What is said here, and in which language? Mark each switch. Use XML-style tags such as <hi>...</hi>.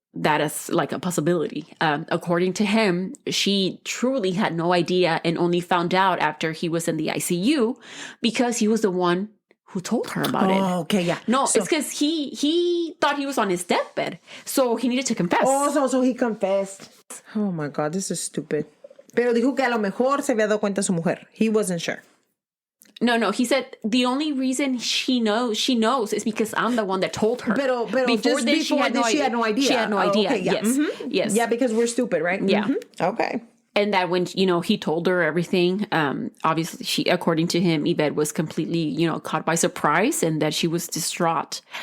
<en>that as like a possibility. According to him, she truly had no idea and only found out after he was in the ICU because he was the one who told her about it. Oh, okay, yeah. No, it's because he thought he was on his deathbed, so he needed to confess. Oh, so he confessed. Oh my God, this is stupid.</en> <es>Pero dijo que a lo mejor se había dado cuenta su mujer.</es> <en>He wasn't sure. No, he said the only reason she knows is because I'm the one that told her.</en> <es>Pero</es> <en>before this, she had no idea. She had no idea. Okay, yeah. Yes. Mm-hmm. Yes. Yeah, because we're stupid, right? Yeah. Mm-hmm. Okay. And that when, he told her everything, obviously according to him, Yvette was completely, caught by surprise and that she was distraught.</en>